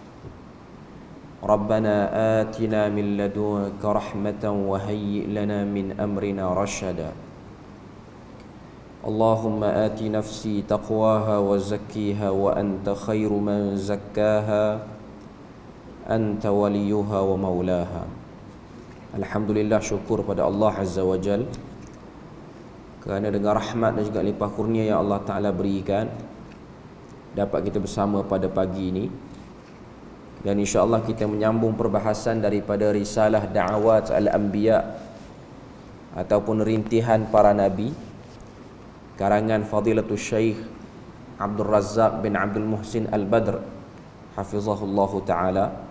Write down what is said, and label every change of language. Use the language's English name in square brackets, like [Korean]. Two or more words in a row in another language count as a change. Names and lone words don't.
[Arabic] ربنا آتنا من لدنك رحمة وهيئ لنا من أمرنا رشدا. اللهم آت نفسي تقواها وزكيها وأنت خير من زكاها أنت وليها ومولاها. [Malay] Alhamdulillah, syukur pada Allah [Arabic] عز وجل [Malay] kerana dengan rahmat dan juga limpah kurnia yang [Arabic] الله تعالى [Malay] berikan dapat kita bersama pada pagi ini. Dan insyaAllah kita menyambung perbahasan daripada risalah Da'awat Al-Anbiya ataupun rintihan para Nabi, karangan Fadilatul Syekh Abdul Razzaq bin Abdul Muhsin Al-Badr [Arabic] حفظه الله تعالى.